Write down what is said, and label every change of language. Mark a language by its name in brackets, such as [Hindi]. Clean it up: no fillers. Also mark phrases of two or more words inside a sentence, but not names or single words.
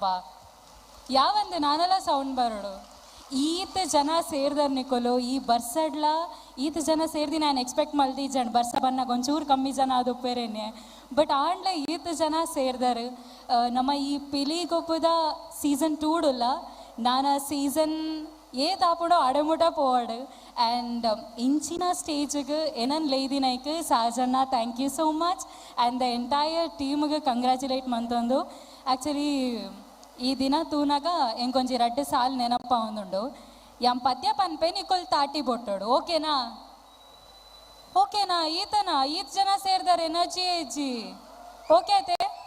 [Tulu] ಯಾವಂದು ನಾನೆಲ್ಲ ಸೌಂಡ್ ಬರೋಡು ಈತ ಜನ ಸೇರ್ದರ್ ನಿಕೊಲು ಈ ಬರ್ಸಡ್ಲ ಈತ ಜನ ಸೇರ್ದಿ ನಾನು ಎಕ್ಸ್ಪೆಕ್ಟ್ ಮಲ್ದಿ ಜನ ಬರ್ಸ ಬನ್ನಾಗ ಒಂಚೂರು ಕಮ್ಮಿ ಜನ ಅದು ಉಪ್ಪೇರೇನೆ ಬಟ್ ಆಂಡ್ಲೆ ಈತ ಜನ ಸೇರ್ದಾರು ನಮ್ಮ ಈ ಪಿಲಿಗೊಬ್ಬದ ಸೀಸನ್ 2ಡುಲ್ಲ ನಾನು ಸೀಸನ್ ತಾಪುಡೋ ಅಡಮುಟ ಪೋವಾಡು ಆ್ಯಂಡ್ ಇಂಚಿನ ಸ್ಟೇಜಿಗೆ ಏನನ್ನು ಲೇದಿನೈಕ್ ಸಹಜನ್ನ [English] thank you so much and the entire [Tulu] ಟೀಮ್ಗೆ ಕಂಗ್ರ್ಯಾಚುಲೇಟ್ ಮಂತಂದು. ಆ್ಯಕ್ಚುಲಿ ಈ ದಿನ ತೂನಾಗ ಎಂಕೊಂಜಿ ರಡ್ಡು ಸಾಲ್ ನೆನಪ ಒಂದುಂಡು ಯಂ ಪದ್ಯ ಪನ್ಪೆ ನಿಕೊಲ್ ತಾಟಿ ಬೊಟ್ಟೋಡು ಓಕೆನಾ ಈತನ ಈತ್ ಜನ ಸೇರ್ದಾರೆ ಎನರ್ಜಿ ಏಜಿ ಓಕೆ